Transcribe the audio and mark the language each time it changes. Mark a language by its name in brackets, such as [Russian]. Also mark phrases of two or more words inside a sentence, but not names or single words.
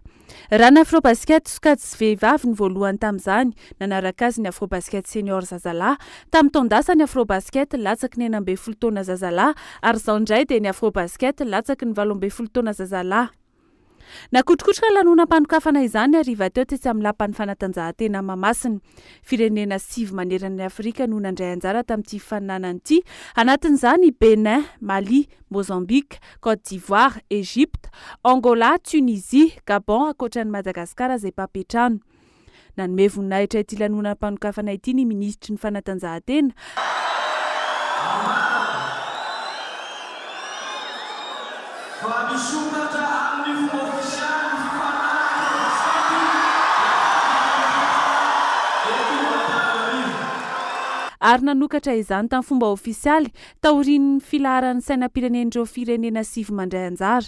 [Malagasy] Raha ny Afrobasket sokajy sy vehivavy ny voalohany tamin'izany, nanaraka azy ny Afrobasket senior zazalahy tamin'ny taondasa ny Afrobasket latsaky ny 12 taona zazalahy ary izao indray dia ny Afrobasket latsaky ny 12 taona zazalahy. Nakotrokotroka lanonam-panokafana izany ariva teo tetsy amin'ny lapan'ny fanatanjahantena Mahamasina. Firenena 7 manerana ny Afrika no nandray anjara tamin'ity fifaninana ity, anatin'izany Benin, Mali, Mozambique, Côte d'Ivoire, Égypte, Angola, Tunisie, Gabon ankoatran'ny Madagasikara izay mpampiatrano. Nanome voninahitra ity lanonam-panokafana ity ny ministry ny fanatanjahantena. Ary nanokatra izany tamin'ny fomba ofisialy taorian'ny filaharan'ny sainam-pirenen'ireo firenena 7 mandray anjara.